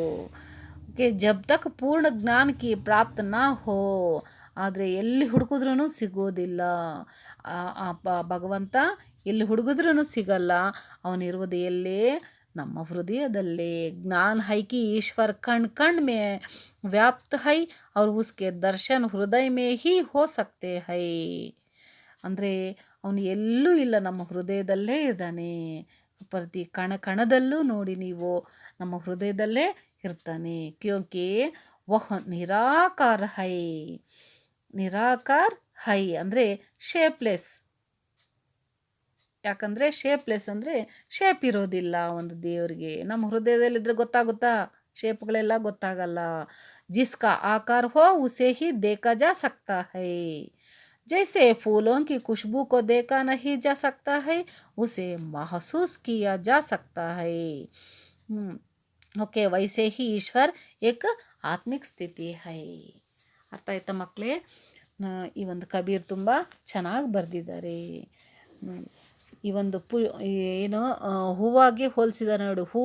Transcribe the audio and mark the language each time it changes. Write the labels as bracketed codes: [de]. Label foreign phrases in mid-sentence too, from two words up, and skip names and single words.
[hi] ಓಕೆ, जब तक पूर्ण ज्ञान की प्राप्त न हो. [kn] ಆದರೆ ಎಲ್ಲಿ ಹುಡುಕಿದ್ರೂ ಸಿಗೋದಿಲ್ಲ. ಭಗವಂತ ಎಲ್ಲಿ ಹುಡುಕಿದ್ರೂ ಸಿಗಲ್ಲ. ಅವನಿರುವುದು ಎಲ್ಲೇ? ನಮ್ಮ ಹೃದಯದಲ್ಲೇ. [hi] ज्ञान है कि ईश्वर कण में व्याप्त है और उसके दर्शन हृदय में ही हो सकते है. [kn] ಅಂದರೆ ಅವನು ಎಲ್ಲೂ ಇಲ್ಲ, ನಮ್ಮ ಹೃದಯದಲ್ಲೇ ಇದ್ದಾನೆ. ಪ್ರತಿ ಕಣದಲ್ಲೂ ನೋಡಿ ನೀವು, ನಮ್ಮ ಹೃದಯದಲ್ಲೇ ಇರ್ತಾನೆ. [hi] क्योंकि वह निराकार है [kn] ಅಂದರೆ ಶೇಪ್ಲೆಸ್. ಯಾಕಂದರೆ ಶೇಪ್ಲೆಸ್ ಅಂದರೆ ಶೇಪ್ ಇರೋದಿಲ್ಲ ಒಂದು ದೇವರಿಗೆ. ನಮ್ಮ ಹೃದಯದಲ್ಲಿದ್ದರೆ ಗೊತ್ತಾಗುತ್ತಾ? ಶೇಪ್ಗಳೆಲ್ಲ ಗೊತ್ತಾಗಲ್ಲ. [hi] जिसका आकार हो उसे ही देखा जा सकता है. जैसे फूलों की खुशबू को देखा नहीं जा सकता है, उसे महसूस किया जा सकता है. ಓಕೆ, वैसे ही ईश्वर एक आत्मिक स्थिति है. [kn] ಅರ್ಥ ಆಯ್ತಾ ಮಕ್ಕಳೇ? ಈ ಒಂದು ಕಬೀರ್ ತುಂಬ ಚೆನ್ನಾಗಿ ಬರೆದಿದ್ದಾರೆ. ಈ ಒಂದು ಏನು ಹೂವಾಗಿ ಹೋಲಿಸಿದ್ದಾರೆ ನೋಡಿ.